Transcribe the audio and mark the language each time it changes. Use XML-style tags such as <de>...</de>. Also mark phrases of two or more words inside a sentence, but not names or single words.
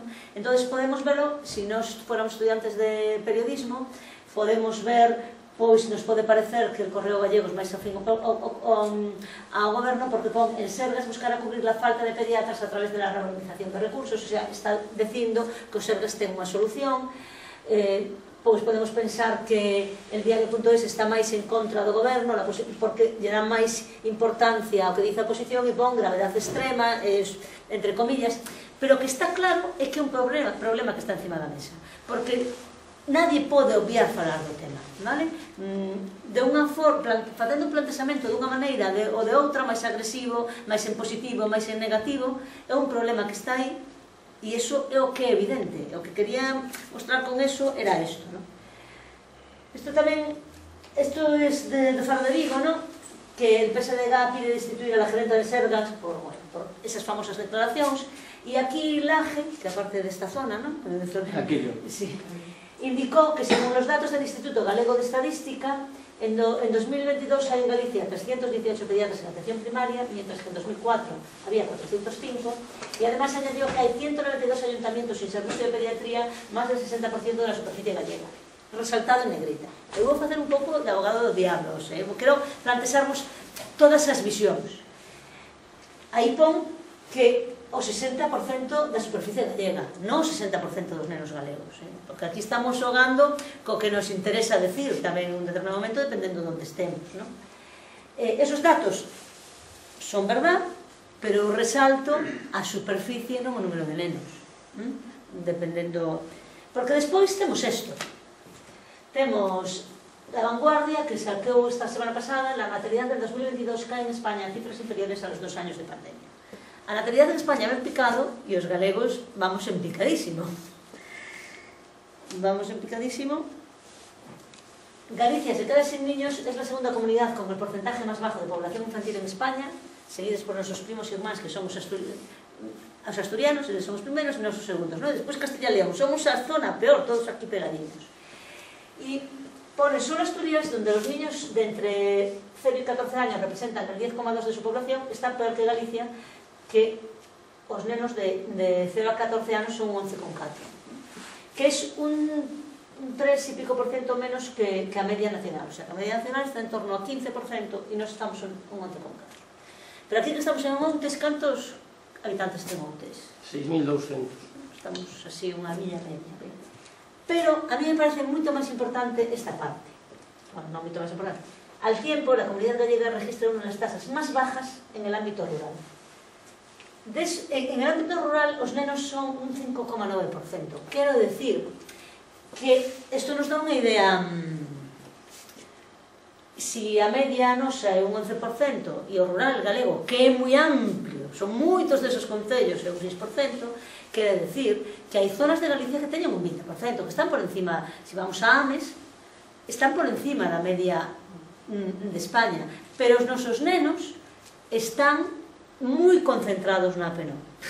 <gl>Entón, podemos verlo, se nós fóramos</gl> <es>estudiantes de periodismo,</es> <gl>podemos ver, pois nos pode parecer que el Correo Gallego é máis afín ao goberno porque pon</gl> <es>el Sergas buscar a cubrir a falta de pediatras a través de la reorganización de recursos, o sea,</es> <gl>está dicindo que o Sergas ten unha solución. Pois podemos pensar que el diario.es está máis en contra do goberno porque lle dá máis importancia ao que dice a oposición e pon gravedade extrema,</gl> <es>entre comillas,</es> <gl>pero o que está claro é que é un problema que está encima da mesa, porque nadie pode obviar falar do tema, vale? De unha forma, facendo un planteamento dunha maneira ou de outra, máis agresivo, máis en positivo, máis en negativo, é un problema que está aí, e iso é o que é evidente. O que quería mostrar con eso era isto, non? Isto tamén, isto é de Faro de Vigo, non?</gl> <es>Que el PSDG pide destituir a la gerenta de Sergas por esas famosas declaracións,</es> <gl>e aquí Laje, que aparte desta zona, non?</gl> <es>Aquí, sí,</es> <gl>indicou que,</gl> <es>según</es> <gl>os datos</gl> <es>del Instituto Galego de Estadística, en 2022 hai en Galicia 318 pediatras en atención primaria, mientras que en 2004 había 405, e además añadió que hai 192 ayuntamientos sin servicio de pediatría, máis del 60% de la superficie gallega, resaltado en negrita.</es> <gl>Eu vou facer un pouco de abogado do diablo, quero plantexarmos todas as visións. Aí pon que o 60% da superficie gallega, non o 60% dos nenos galegos, porque aquí estamos xogando co que nos interesa decir tamén en un determinado momento, dependendo de onde estemos, non?</gl> <es>Esos datos son verdad,</es> <gl>pero resalto a superficie, non o número de nenos, dependendo, porque despois temos isto, temos La Vanguardia, que saqueu esta semana pasada:</gl> <es>la natalidad del 2022 cae en España en cifras inferiores a los 2 años de pandemia.</es> <gl>A natalidad en España ven picado e os galegos vamos en picadísimo. Vamos en picadísimo.</gl> <es>Galicia se queda sin niños, es la segunda comunidad con el porcentaje más bajo de población infantil en España, seguidos por nuestros primos y hermanos, que somos asturianos,</es> <gl>eles somos primeros e nosos segundos,</gl> <es>¿no?</es> <gl>Despois Castilla y León, somos a zona peor, todos aquí pegaditos.</gl> <es>Y pone solo Asturias, donde los niños de entre 0 y 14 años representan el 10,2% de su población, está peor que Galicia, que</es> <gl>os nenos</gl> <es>de 0 a 14 anos son un 11,4%, que es un 3 y pico por ciento menos que a media nacional. O sea,</es> <gl>que a media nacional está en torno a 15% e nos estamos en un 11,4%. Pero aquí que estamos en Montes, cantos habitantes de Montes? 6.200. Estamos así unha villa media. Pero</gl> <es>a mí me parece</es> <gl>moito máis importante esta parte. Bueno, non moito máis importante.</gl> <es>Al tiempo, la comunidad gallega registra</es> <gl>unha das</gl> <es>tasas máis bajas en el ámbito rural. En el ámbito rural</es> <gl>os nenos son un 5,9%. Quero decir que isto nos dá unha idea. Si a media nosa é un 11% e o rural galego, que é moi amplio, son moitos desos concellos, é un 6%, quere decir que hai zonas de Galicia que teñen un 20%, que están por encima, se vamos a Ames, están por encima da media de España, pero os nosos nenos están moi concentrados na PNO.</gl>